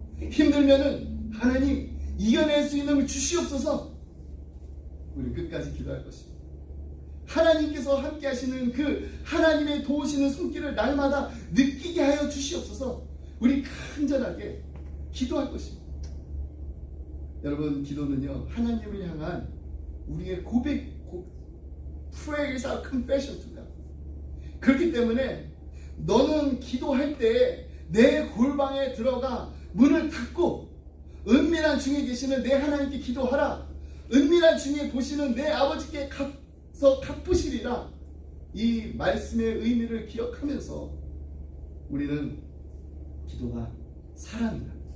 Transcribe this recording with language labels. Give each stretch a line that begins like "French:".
Korean: 힘들면은 하나님 이겨낼 수 있는 걸 주시옵소서, 우리 끝까지 기도할 것입니다. 하나님께서 함께 하시는 그 하나님의 도우시는 손길을 날마다 느끼게 하여 주시옵소서. 우리 간절하게 기도할 것입니다. 여러분, 기도는요, 하나님을 향한 우리의
English: prayer is our confession to God.
Korean: 그렇기 때문에 너는 기도할 때 내 골방에 들어가 문을 닫고 은밀한 중에 계시는 내 하나님께 기도하라. 은밀한 중에 보시는 내 아버지께 가서 갚으시리라. 이 말씀의 의미를 기억하면서 우리는 기도가 사람이다.